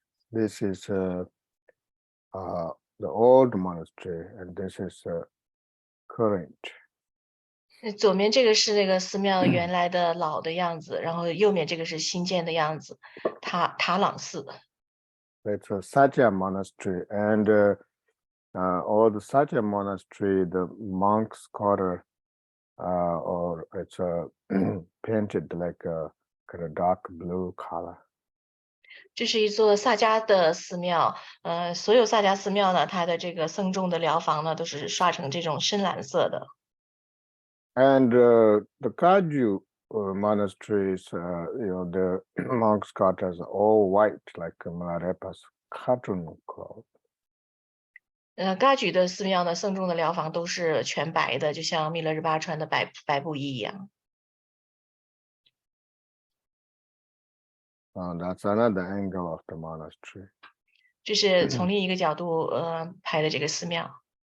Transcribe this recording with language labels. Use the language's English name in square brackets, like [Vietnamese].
[English] This is the old monastery, and this is current. [Chinese] 左面这个是那个寺庙原来的老的样子，然后右面这个是新建的样子，塔朗寺。 [English] It's a Satya monastery, and all the Satya monastery, the monks' quarter, or it's painted like a kind of dark blue color. [Chinese] 这是一座萨迦的寺庙，所有萨迦寺庙呢，它的这个僧众的寮房呢，都是刷成这种深蓝色的。 [English] And the Kaju monasteries, the monks' quarters are all white, like Milarepa's cartoon cloth. [Chinese] 噶举的寺庙呢，僧众的寮房都是全白的，就像密勒日巴穿的白布衣一样。 [English] That's another angle of the monastery. [Chinese] 这是从另一个角度拍的这个寺庙。